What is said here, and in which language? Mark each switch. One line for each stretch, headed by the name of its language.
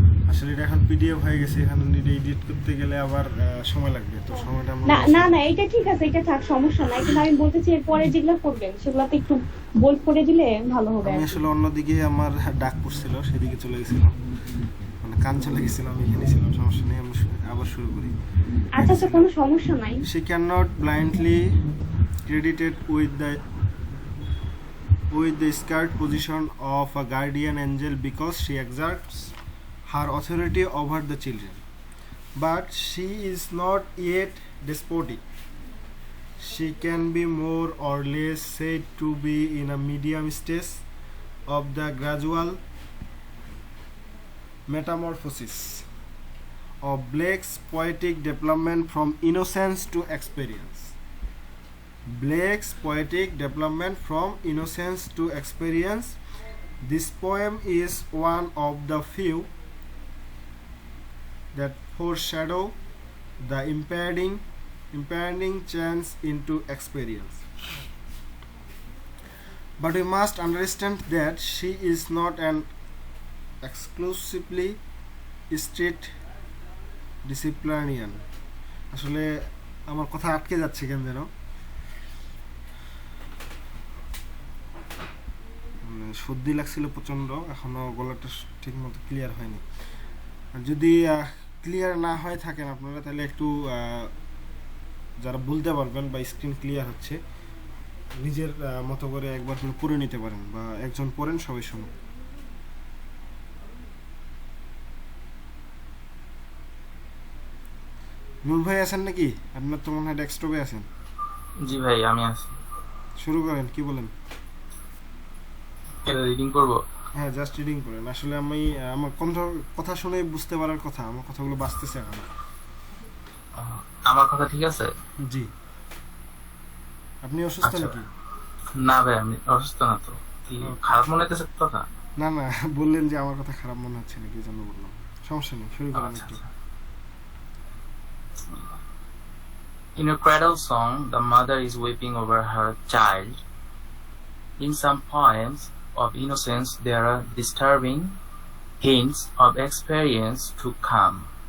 Bangla: আসলে এটা এখন পিডিএফ হয়ে গেছে, এখানে এডিট করতে গেলে আবার সময় লাগবে, তো সময়টা আমরা না না না, এটা ঠিক আছে, এটা থাক, সমস্যা নাই। কিন্তু আমি বলতেছি এরপরে যেগুলো করবেন সেগুলোতে একটু বোল্ড করে দিলে ভালো হবে। আমি আসলে অন্যদিকে আমার ডাক পড়ছিল, সেদিকে চলে গেছিলাম, মানে কান চলে গেছিলাম, এখানে ছিলাম, সমস্যা নেই, আমি আবার শুরু করি। আচ্ছা আচ্ছা, কোনো সমস্যা নাই।
English: She cannot blindly credited with the scared position of a guardian angel because she exerts her authority over the children. But she is not yet despotic. She can be more or less said to be in a medium stage of the gradual metamorphosis of Blake's poetic development from innocence to experience. Blake's poetic development from innocence to experience. This poem is one of the few that foreshadow the impending change into experience. But we must understand that she is not an exclusively strict disciplinarian.
Bangla: আসলে আমার কথা আটকে যাচ্ছে কেন যেন, সর্দি লাগছিল প্রচণ্ড, এখনও গলাটা ঠিক মতো ক্লিয়ার হয়নি। যদি ক্লিয়ার না হয়ে থাকেন আপনারা, তাহলে একটু যারা বলতে পারবেন বা স্ক্রিন ক্লিয়ার হচ্ছে, নিজের মতো করে একবার পড়ে নিতে পারেন, বা একজন পড়েন সবাই শুনুন। নূর ভাই আছেন নাকি? আপনার তো মনে হয় ডেস্কটপে আছেন। জি ভাই, আমি আছি। শুরু করেন, কি বলেন? রিডিং করব? হ্যাঁ, জাস্ট রিডিং করেন। আসলে আমি আমার কথা শুনে বুঝতে পারার কথা, আমার কথাগুলো বাঁচতেছে এখন। আমার কথা ঠিক আছে? জি। আপনি অসুস্থ আচ্ছা। নাকি? না ভাই, আমি অসুস্থ না তো। কি খারাপ মনে হইতেছে কথা? না না, বললেন যে আমার কথা খারাপ মনে হচ্ছে নাকি, এই জন্য বললাম। সমস্যা নেই, শুরু করেন আচ্ছা, একটু। আচ্ছা।
English: In a cradle song, the mother is weeping over her child. In some poems of innocence, there are disturbing hints of experience to come.